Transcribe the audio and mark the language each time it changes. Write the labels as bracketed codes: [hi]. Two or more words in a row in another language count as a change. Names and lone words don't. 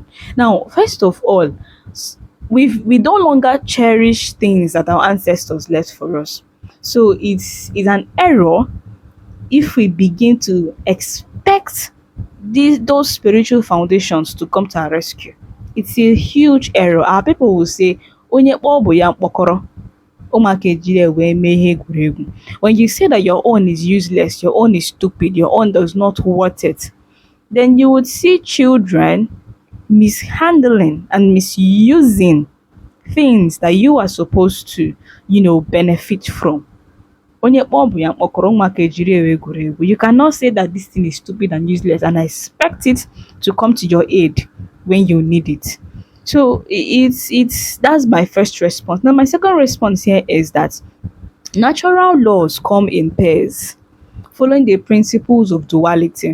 [en] Now, first of all, we no longer cherish things that our ancestors left for us. So it's an error if we begin to expect those spiritual foundations to come to our rescue. It's a huge error. Our people will say, [ig] "Onye kpọọ bụ ya mkpọkọrọ, ụmụaka ejiri ya wee mee ihe egwuregwu." [en] When you say that your own is useless, your own is stupid, your own does not worth it, then you would see children mishandling and misusing things that you are supposed to, benefit from. [ig] Onye kpọọ bụ ya mkpọkọrọ, ụmụaka ejiri ya wee egwuregwu. [en] You cannot say that this thing is stupid and useless and expect it to come to your aid when you need it. So it's that's my first response. Now my second response here is that natural laws come in pairs, following the principles of duality.